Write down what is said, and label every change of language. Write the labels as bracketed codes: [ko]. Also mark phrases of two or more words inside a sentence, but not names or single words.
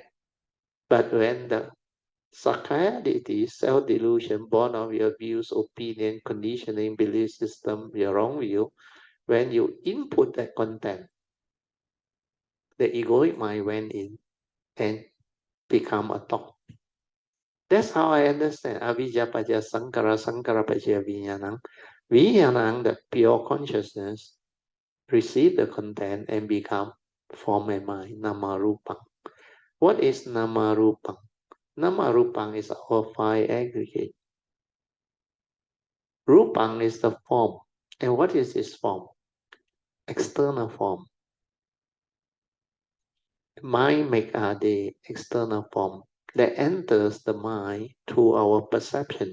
[en] But when the Sakaya deity, self-delusion, born of your views, opinion, conditioning, belief system, your wrong view, when you input that content, the egoic mind went in and become a thought. That's how I understand. [pi] Avijja paccaya sankara, sankara paccaya vijnanam. Vijnanam, [en] the pure consciousness, receive the content and become form and mind, [pi] nama rupang. [en] What is [pi] nama rupang? Nama rupang [en] is our five aggregate. Rupang is the form. And what is this form? External form. Mind make the external form that enters the mind through our perception.